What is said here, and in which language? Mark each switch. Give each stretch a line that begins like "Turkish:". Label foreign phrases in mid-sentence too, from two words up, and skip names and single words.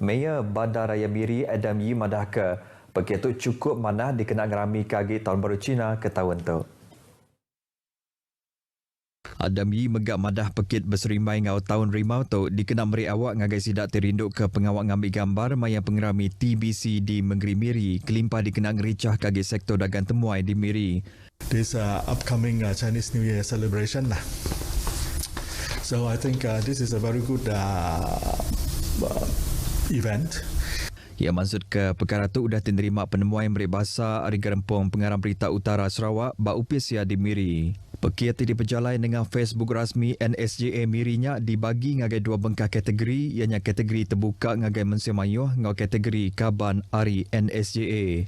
Iban: Mayor Bandar Raya Miri Adam Yi madah ke pekit tu cukup manah dikenak ngerami kaki Tahun Baru Cina ke tahun tu. Adam Yi megak madah pekit berserimai ngau tahun rimau tu dikenal meri awak ngagai sidak terinduk ke pengawak ngambil gambar maya pengerami TBC di Menggeri Miri kelimpah dikenal ngericah kaki sektor dagang temuai di Miri.
English: This upcoming Chinese New Year celebration lah. So I think this is a very good event.
Iban: Ia maksud ke perkara tu sudah diterima penemuan meri bahasa Ari Gerempung Pengarang Berita Utara Sarawak bak upis ya di Miri. Pekiati diperjalai dengan Facebook rasmi NSJA Mirinya dibagi ngagai dua bengkah kategori, ianya kategori terbuka ngagai mensemayuh ngau kategori Kaban Ari NSJA.